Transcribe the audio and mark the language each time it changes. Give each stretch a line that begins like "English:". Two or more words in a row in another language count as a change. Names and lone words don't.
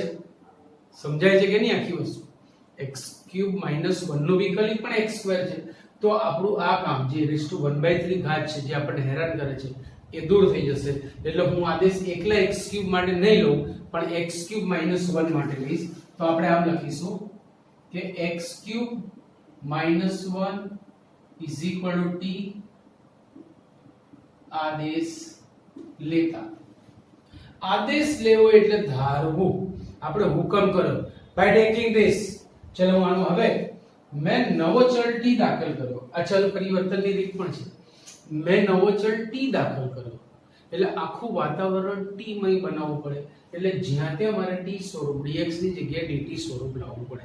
Gujarati: સમજાય છે કે નહીં આખી વસ્તુ? x³ -1 નું વિકલિત પણ x² છે. તો આપણું આ કામ જે (1/3 ઘાત છે જે આપણને હેરાન કરે છે એ દૂર થઈ જશે. એટલે હું આદેશ એકલા x³ માટે નહીં લઉં પણ x³ -1 માટે લઈશ. તો આપણે આમ લખીશું કે x³ -1
English: is equal to
Gujarati: t આદેશ લેતા. આદેશ લેવો એટલે ધારવું. આપણે હુકમ કર્યો
English: by taking this.
Gujarati: ચલો આનો હવે મેં નવો ચલ t દાખલ કર્યો. આ ચલ પરિવર્તનની રીત પણ છે. મેં નવો ચલ t દાખલ કર્યો એટલે આખું વાતાવરણ t મય બનાવવું પડે, એટલે જ્યાં ત્યાં મારે t સ્વરૂપ dx ની જગ્યાએ dt સ્વરૂપ લાવવું પડે.